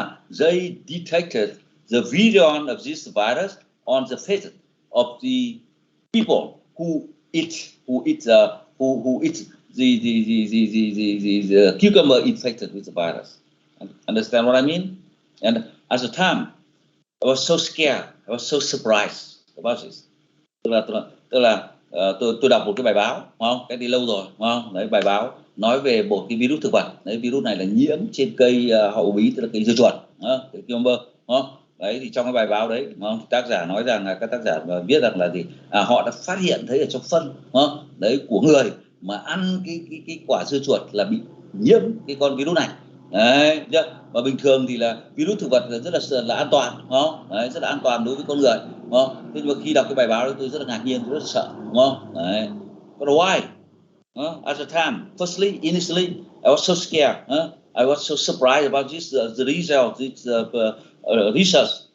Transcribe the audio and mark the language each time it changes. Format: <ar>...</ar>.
<en>they detected the virion of this virus on the face of the people who eat the cucumber infected with the virus. Understand what I mean? And at the time, I was so scared, I was so surprised about this.</en> <vi>Tức là tôi đọc một cái bài báo, không? Cái đi lâu rồi, không? Đấy, bài báo nói về một cái virus thực vật. Đấy, virus này là nhiễm trên cây hậu bí, tức là cây dưa chuột, cây cucumber, không? Đấy, thì trong cái bài báo đấy, không? Tác giả nói rằng là các tác giả viết rằng là gì? Họ đã phát hiện thấy ở trong phân, không? Đấy, của người mà ăn cái quả dưa chuột là bị nhiễm cái con virus này. Đấy, và bình thường thì là virus thực vật rất là an toàn, đúng không? Đấy, rất là an toàn đối với con người, đúng không? Thế nhưng mà khi đọc cái bài báo đó tôi rất là ngạc nhiên, tôi rất là sợ, đúng không?</vi> <en>Đấy. But why? At the time, initially, I was so scared. I was so surprised about this, the result, this research.</en>